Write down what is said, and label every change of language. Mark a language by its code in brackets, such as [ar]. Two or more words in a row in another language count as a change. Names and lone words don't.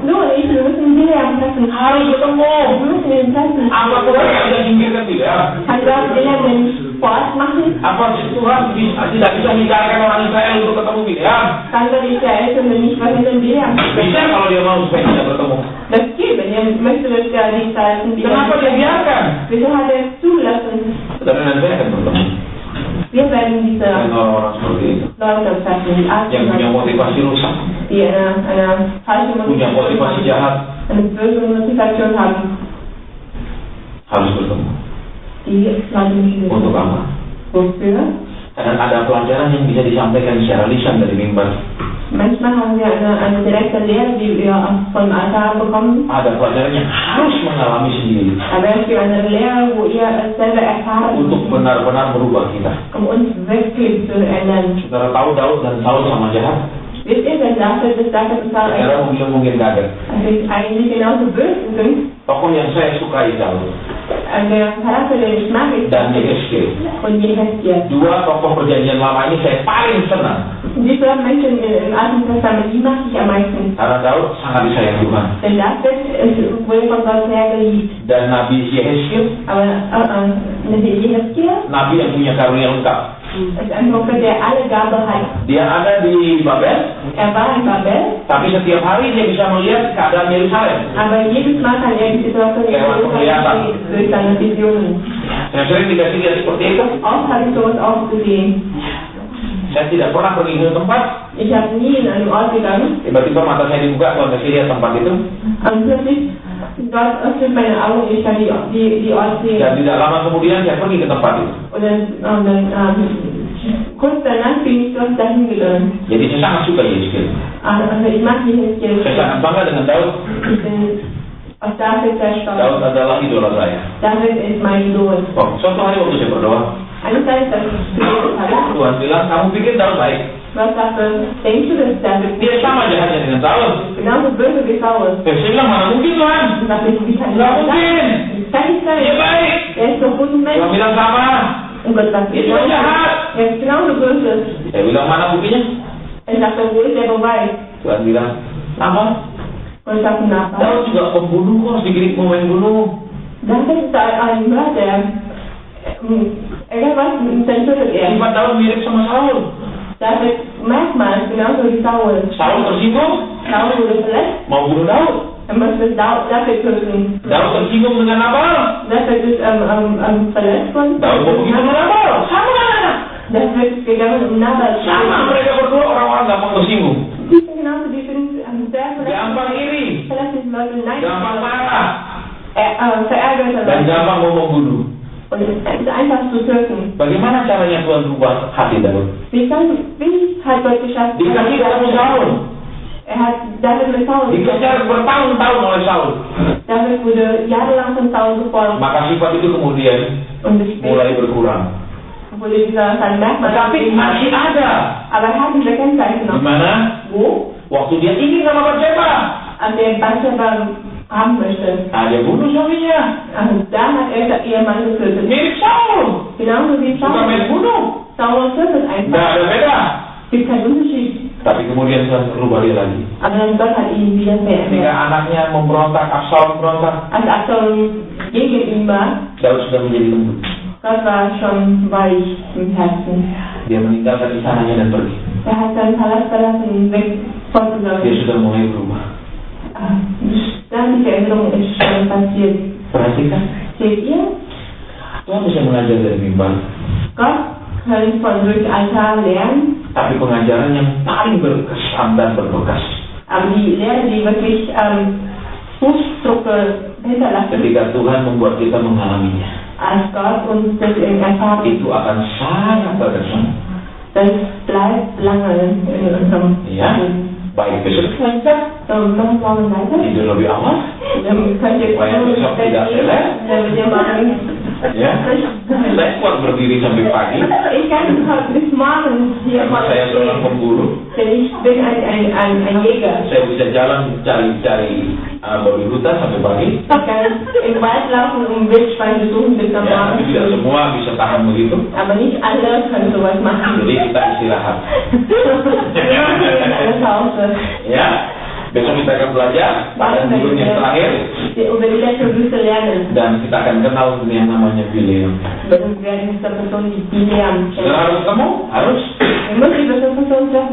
[id] Harus ketemu. Apa Tuhan yang bisa singkirkan William? Apa Tuhan tidak bisa menjadikan orang Israel untuk ketemu William? Bisa kalau dia mau supaya tidak bertemu. [de] Das geht, wenn ihr möchtet, dass der nicht da ist. [id] Kenapa dia biarkan? [de] Wieso hat er es zulassen? [id] Saudara dan saya akan bertemu [de] Wir werden diese [id] dengan orang-orang seperti itu [de] Leute treffen, die [id] yang punya [de] Arten, [id] motivasi rusak, [de] die eine falsche [id] punya motivasi jahat, [de] eine böse Motivation haben. [id] harus bertemu. [de] Die Leute müssen wir [id] Untuk apa? [de] wofür? [id] Karena ada pelajaran yang bisa disampaikan secara lisan dari mimbar. [de] Manchmal haben wir eine direkte Lehre, die wir vom Altar bekommen. [id] Ada pelajaran yang harus mengalami sendiri [de] Aber es gibt eine Lehre, wo ihr es selber erfahren [id] untuk [de] müsst, [id] benar-benar merubah kita. [de] um uns wirklich zu ändern. [id] Saudara tahu Daud dan Saul sama jahat. [de] Wir Wisst ihr, wenn David total [id] Secara mungkin kaget. [de] eigentlich genauso böse sind, [id] Tokoh yang saya sukai Daud [de] der Charakter, den ich mag, ist [id] dan Yehezkiel. [de] und Jeheskiel. [id] Dua tokoh perjanjian lama ini saya paling senang. [de] Diese Menschen im Alten Testament, die mag ich am meisten. [id] Karena Daud sangat disayang Tuhan. [de] Denn David wurde von Gott sehr geliebt. [id] Dan Nabi Yehezkiel, [de] Aber Jeheskiel [id] Nabi yang punya karunia lengkap. [de] ist ein Prophet, der alle Gabe hat. [id] Dia ada di Babel, [de] War in Babel, [id] tapi setiap hari dia bisa melihat keadaan Yerusalem. [de] aber jedes Mal kann die Situation in Jerusalem durch seine Visionen. [id] Saya sering dikasih lihat seperti itu. [de] Oft habe ich sowas auch gesehen. [id] Saya tidak pernah pergi ke tempat, [de] Ich habe nie in einem Ort gegangen [id] tiba-tiba mata saya dibuka, kalau saya lihat tempat itu, [de] und plötzlich dort öffnet meine Augen, ich kann die Ort sehen. [id] dan tidak lama kemudian saya pergi ke tempat itu. [de] Und dann kurz danach bin ich dort dahin gegangen. [id] Jadi saya sangat suka Yehezkiel. [de] Also ich mag Jeheskiel. [id] Saya sangat bangga dengan Daud. [de] Ich bin auf David sehr stolz. [id] Daud adalah idola saya. [de] David ist mein Idol. [id] Oh, suatu hari waktu saya berdoa, [de] Eines Tages, als ich gebetet habe, [id] Tuhan bilang, kamu pikir Daud baik? [de] was sagte, denkst du, dass David [id] Dia sama jahatnya dengan Daud. [de] genauso böse wie Saul? [id] Saya bilang, mana mungkin Tuhan? [de] Ich sagte, wie kann [id] Nggak [de] das sein? [id] mungkin. [de] Kann nicht [id] Dia [de] sein. [id] baik. [de] Er ist doch gut ein [id] Tuhan [de] Mensch. [id] bilang sama. [de] Und Gott sagt, [id] Dia cuma jahat. [de] er ist genauso böse. [id] Saya bilang, mana buktinya? [de] Er sagte, wo ist der Beweis? [id] Tuhan bilang, apa? [de] Und ich sagte, na, was? [id] Daud juga pembunuh kok, sedikit mau main bunuh. [de] David ist ein Mörder. Irgendwas zerstört er. [id] Sifat Daud mirip sama Saul. [de] David manchmal genauso wie Saul. [id] Saul tersinggung, [de] Saul wurde verletzt, [id] mau bunuh Daud. [de] er möchte David töten. [id] Daud tersinggung dengan Nabal. [de] David ist verletzt worden. [id] Daud mau pergi bunuh Nabal. Sama. [de] David ist gegangen, um Nabal zu [id] Sama, [de] töten. [id] mereka berdua orang-orang gampang tersinggung. [de] Die sind genauso, die sind sehr [id] Gampang iri, [de] verletzliche Leute. Nein, [id] gampang marah, [de] verärgerte [id] dan [de] Leute. [id] gampang mau membunuh. [de] Und es ist einfach zu töten. [id] Bagaimana caranya Tuhan berubah hati Daud? [de] Wie hat Gott geschafft? [id] Dikasih ketemu Saul, [de] Er hat David mit Saul. [id] dikejar bertahun-tahun oleh Saul. [de] David wurde jahrelang von Saul gefolgt. [id] Maka sifat itu kemudian [de] Und später [id] mulai berkurang. [de] wurde dieser Merkmal. [id] Tetapi masih ada. [de] Aber er hat diese Kennzeichen [id] Di [de] noch. [id] mana? [de] Wo? [id] Waktu dia ingin sama Bathsheba, [de] Der Bathsheba haben möchte. [id] dia bunuh suaminya. [de] Also da hat er den Ehemann getötet. [id] Mirip Saul, [de] Genauso wie [id] suka main [de] Saul. [id] bunuh. [de] Saul tötet [id] Nggak [de] einfach. [id] ada beda. [de] Gibt keinen Unterschied. [id] Tapi kemudian Tuhan berubah dia lagi. [de] Aber dann Gott hat ihn wieder [id] Ketika [de] verändert. [id] anaknya memberontak, Absalom memberontak, [de] Als Absalom gegen ihn war, [id] Daud sudah menjadi lembut. [de] Gott war schon weich im Herzen. [id] Dia meninggalkan istananya dan pergi. [de] Er hat seinen Palast verlassen und weg von [id] Dia [de] Saul. [id] sudah mulai berubah. [de] Dann die Veränderung ist schon passiert. [id] Perhatikan, [de] Seht ihr? [id] Tuhan bisa mengajar dari mimbar, [de] Gott kann von durch Altar lernen, [id] tapi pengajaran yang paling berkesan dan berbekas [de] aber die Lehre, die wirklich Fußdrucke hinterlassen, [id] ketika Tuhan membuat kita mengalaminya, [de] als Gott uns das erfahren, [id] itu akan sangat berkesan. [de] das bleibt lange in unserem [id] Ya, [de] Leben. [id] baik besok lancar, [de] Machen wir mal weiter. [id] tidur lebih awal, [de] Dann könnt ihr [id] Supaya besok tidak lelet. [de] damit ihr morgen [id] ya. Saya kuat berdiri sampai pagi, [de] Ich kann bis morgen hier [id] karena saya seorang [de] stehen, [id] pemburu. [de] denn ich bin ein Jäger. [id] Saya bisa jalan cari babi hutan sampai pagi. [de] Ich kann im Wald laufen und Wildschwein besuchen bis am [id] Ya, tapi tidak [de] Morgen. [id] semua bisa tahan begitu. [de] Aber nicht alle können sowas machen. [id] Jadi kita istirahat. [de] Wir machen jetzt eine Pause. [id] Ya, besok kita akan belajar pada bulan yang terakhir [de] Über die letzte Wüste lernen. [id] dan kita akan kenal yang namanya Bileam. [de] Wir werden diese Person die Bileam [id] Sudah [de] kennen. [id] harus ketemu? Harus. [de] Ihr müsst diese Person treffen.